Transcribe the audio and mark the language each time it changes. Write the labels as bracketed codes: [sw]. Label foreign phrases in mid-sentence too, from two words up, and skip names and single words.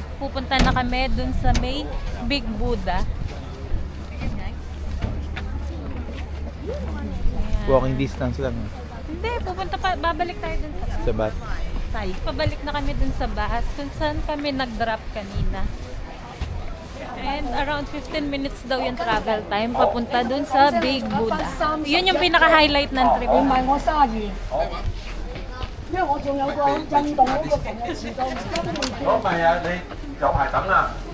[tl] Pupunta na kami dun sa may Big Buddha. Walking distance lang. Hindi, babalik tayo dun sa Sa bat. Tayo. Pabalik na kami dun sa bus kung saan kami nag-drop kanina. [en] And around 15 minutes [tl] daw yung travel time papunta dun sa Big Buddha. Yun yung pinaka-highlight ng trip. [yue] 唔係我生意，因為我仲有個印度嗰個成日遲到，而家都未見。唔係啊，你有排等啊。